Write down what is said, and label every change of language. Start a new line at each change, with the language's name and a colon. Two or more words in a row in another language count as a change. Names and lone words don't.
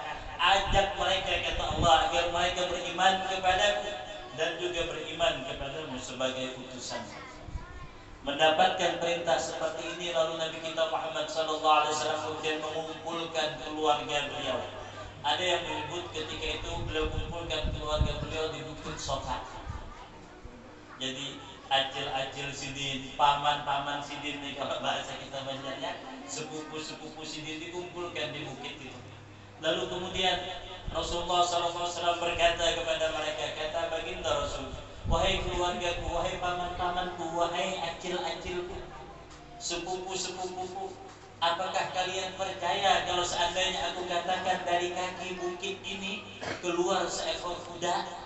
Indonesian: Ajak mereka, kata Allah, agar mereka beriman kepadaku dan juga beriman kepadamu sebagai utusan. Mendapatkan perintah seperti ini, lalu Nabi kita Muhammad SAW kemudian mengumpulkan keluarga beliau. Ada yang menyebut ketika itu beliau mengumpulkan keluarga beliau di Bukit Sofa.
Banjar: Jadi acil-acil sidin, paman-paman sidin nih kalau bahasa kita banyaknya, sepupu-sepupu sidin dikumpulkan di bukit itu.
Indonesian: Lalu kemudian Rasulullah SAW berkata kepada mereka, kata baginda Rasul, "Wahai keluargaku, wahai paman-pamanku, wahai acil-acilku, sepupu-sepupuku, apakah kalian percaya kalau seandainya aku katakan dari kaki bukit ini keluar seekor kuda?"